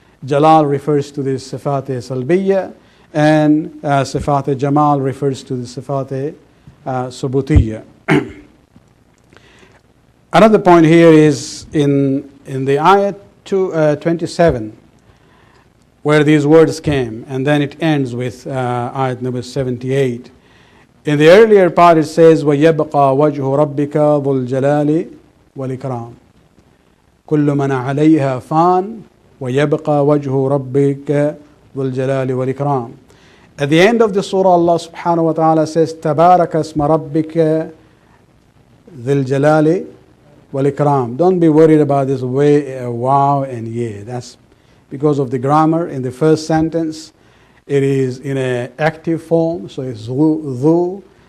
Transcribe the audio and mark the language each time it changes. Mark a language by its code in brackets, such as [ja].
[en] Jalal refers to the Sifat Salbiyya, and Sifat Jamal refers to the Sifat Subutiyya. Another point here is in the ayat 27, where these words came, and then it ends with ayat number 78. [ar] In the earlier part it says, وَيَبْقَى وَجْهُ رَبِّكَ ذُو الْجَلَالِ وَالْإِكْرَامِ كُلُّ مَنْ عَلَيْهَا فَانٍ وَيَبْقَى وَجْهُ رَبِّكَ ذُو الْجَلَالِ وَالْإِكْرَامِ. [en] At the end of the surah, Allah subhanahu wa ta'ala says, [ar] تَبَارَكَ اسْمَ رَبِّكَ ذِي الْجَلَالِ وَالْإِكْرَامِ. [en] Don't be worried about this wow and yeah. That's because of the grammar. In the first sentence, it is in an active form, so it's dhu.